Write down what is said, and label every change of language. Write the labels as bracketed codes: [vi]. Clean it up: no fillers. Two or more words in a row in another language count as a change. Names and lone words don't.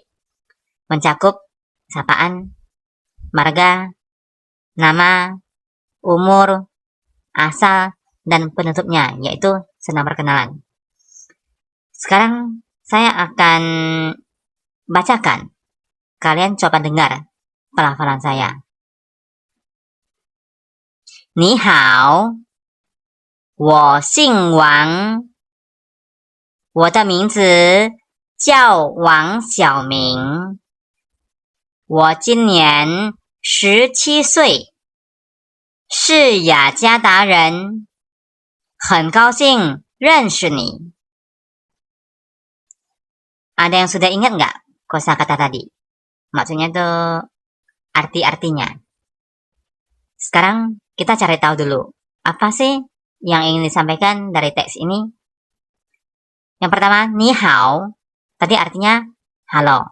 [id] Mencakup sapaan, marga, nama, umur, asal, dan penutupnya, yaitu senam perkenalan. Sekarang saya akan bacakan. Kalian coba dengar pelafalan saya. [zh] 你好，我姓王，我的名字叫王小明，我今年17岁，是雅加达人，很高兴认识你。 [id] Ada yang sudah ingat nggak kosakata tadi? Maksudnya tuh arti-artinya. Sekarang kita cari tahu dulu, apa sih yang ingin disampaikan dari teks ini? Yang pertama, ni hao. Tadi artinya halo.